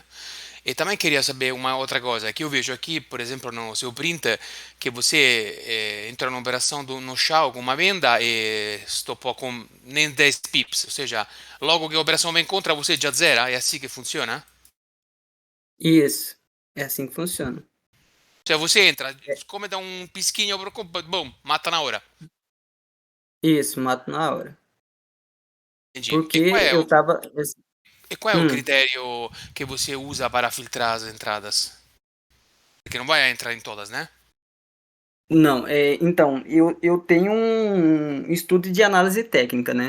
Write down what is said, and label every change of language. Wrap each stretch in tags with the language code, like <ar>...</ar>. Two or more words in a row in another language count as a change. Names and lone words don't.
<pt>E também queria saber uma outra coisa, que eu vejo aqui, por exemplo, no seu print, que você entra numa operação no Shao com uma venda e stopou com nem 10 pips, ou seja, logo que a operação vem contra você já zera, é assim que funciona? Isso. É assim que funciona. Cioè você entra,</pt> <it>come da un pischino, boom,</it> <pt>mata na hora. Isso, mato na hora. Entendi. Porque eu tava. E qual é o Hum, critério que você usa para filtrar as entradas? Porque não vai entrar em todas, né? não, então, eu tenho um estudo de análise técnica, né?</pt>